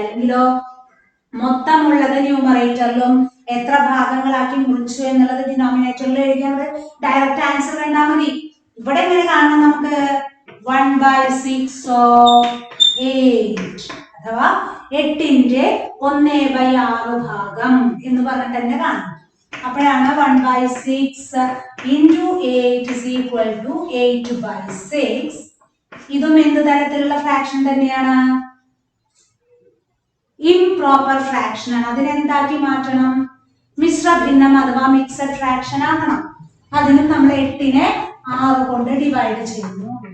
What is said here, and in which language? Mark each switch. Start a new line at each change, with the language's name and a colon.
Malayalam: അല്ലെങ്കിലോ മൊത്തമുള്ളത് ന്യൂമറേറ്ററിലും എത്ര ഭാഗങ്ങളാക്കി മുറിച്ചു എന്നുള്ളത് ഡിനോമിനേറ്ററിലും എഴുതിയാൽ ഡയറക്റ്റ് ആൻസർ കണ്ടാൽ മതി. ഇവിടെ എങ്ങനെ കാണണം നമുക്ക്? 1/6 of 8 അഥവാ 8ന്റെ 1/6 ഭാഗം എന്ന് പറഞ്ഞിട്ട് തന്നെ കാണും. അപ്പോഴാണ്
English: 1/6 into 8 is equal to 8/6.
Malayalam: ഇതും എന്ത് തരത്തിലുള്ള ഫ്രാക്ഷൻ തന്നെയാണ്? ഇംപ്രോപ്പർ ഫ്രാക്ഷൻ ആണ്. അതിനെന്താക്കി മാറ്റണം? മിശ്ര ഭിന്നം അഥവാ മിക്സഡ് ഫ്രാക്ഷൻ ആക്കണം. അതിനും നമ്മൾ 8നെ 6 കൊണ്ട് ഡിവൈഡ് ചെയ്യുന്നു.